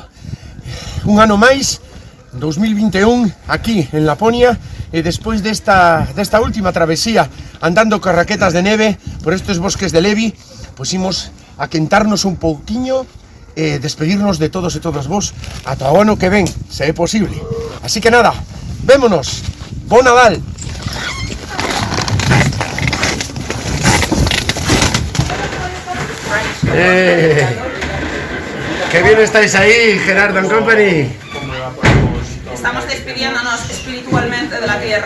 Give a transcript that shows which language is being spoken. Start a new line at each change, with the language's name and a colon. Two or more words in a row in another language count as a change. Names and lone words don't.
Galician: Un ano máis, 2021, aquí en Laponia, e despois desta última travesía, andando con raquetas de neve por estes bosques de Levi, pois imos a quentarnos un pouquiño e despedirnos de todos e todas vos ata o ano que ven, se é posible. Así que nada, vémonos, bon Nadal!
Spanish: ¡Qué bien estáis ahí, Gerardo and Company! Estamos despidiéndonos espiritualmente de la tierra.